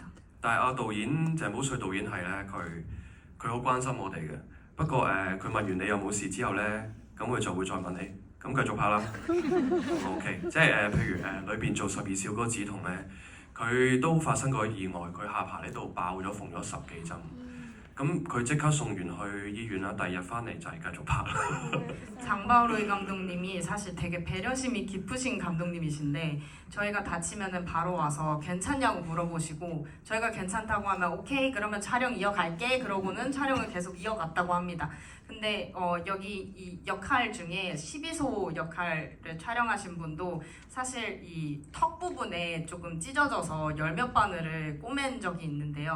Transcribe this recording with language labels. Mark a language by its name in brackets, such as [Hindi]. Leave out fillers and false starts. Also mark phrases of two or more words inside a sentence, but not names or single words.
[Cantonese] 但係導演鄭保瑞導演係咧，佢好關心我哋嘅。不過佢問完你有冇事之後咧，咁佢就會再問你，咁繼續拍啦。OK， 即係譬如裏邊做12小哥子彤咧。佢都發生過意外，佢下巴呢度爆咗，縫咗10幾針。咁佢即刻送完去醫院啦，第2日翻嚟就係繼續拍啦。 [Korean] 장바오로이 감독님이 사실 되게 배려심이 깊으신 감독님이신데 저희가 다치면은 바로 와서 괜찮냐고 물어보시고 저희가 괜찮다고 하면 오케이 그러면 촬영 이어갈게 그러고는 촬영을 계속 이어갔다고 합니다. 근데 여기 이 역할 중에 12소 역할을 촬영하신 분도 사실 이 턱 부분에 조금 찢어져서 10몇 바늘을 꼬맨 적이 있는데요.